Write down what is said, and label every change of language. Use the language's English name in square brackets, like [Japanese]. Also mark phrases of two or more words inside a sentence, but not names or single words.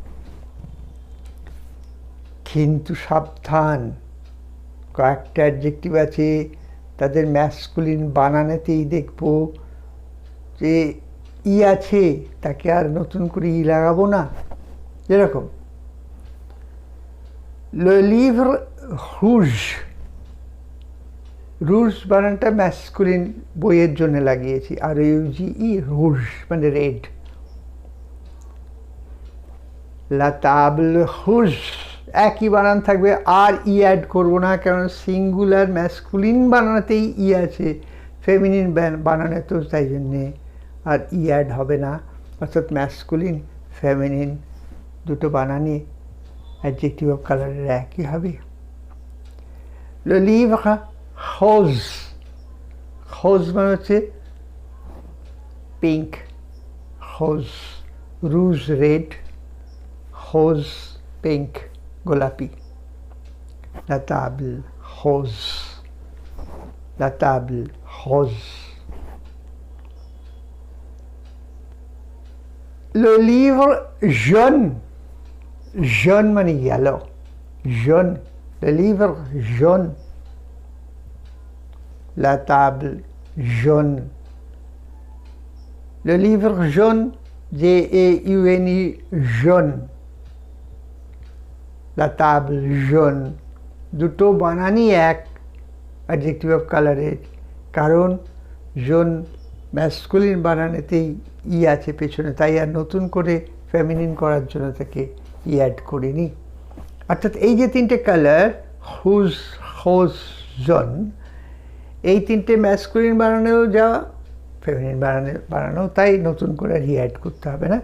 [Bangla] কিন্তু সাবধান, কয়েকটা অ্যাডজেক্টিভ আছে তাদের ম্যাসকুলিন বানানেতেই দেখবো যে ই আছে, তাকে আর নতুন করে ই লাগাবো না। [French] যেরকম le livre rouge, [Bangla] রুজ বানানটা ম্যাসকুলিন বইয়ের জন্য লাগিয়েছি, আর ইউজিই রুজ মানে রেড। [French] la table rouge [Bangla] একই বানান থাকবে, আর ই অ্যাড করবো না, কারণ [English] singular masculine [Bangla] বানানোতেই ই আছে, ফেমিনিন বানানে তো তাই জন্যে আর ই অ্যাড হবে না। অর্থাৎ [English] masculine feminine [Bangla] দুটো বানানই [English] adjective of colourের [Bangla] একই হবে। [French] Le livre rose, rose [Bangla] মানে হচ্ছে পিঙ্ক, রোজ, রুজ রেড, রোজ পিঙ্ক গোলাপি। [French] La table rose, la table rose। Le livre jaune, jaune মানে yellow, jaune, le livre jaune, la table jaune। Le livre jaune, J-A-U-N-E, jaune, la table jaune। [Bangla] দুটো বানানই এক [English] adjective of colourের, [Bangla] কারণ জোন ম্যাসকুলিন বানানেতেই ই আছে পেছনে, তাই আর নতুন করে ফেমিনিন করার জন্য তাকে ই অ্যাড করিনি। অর্থাৎ এই যে তিনটে কালার, [French] rouge, rose, jaune, [Bangla] এই তিনটে ম্যাসকুলিন বানানেও যা, ফেমিনিন বানানো তাই, নতুন করে রি অ্যাড করতে হবে না।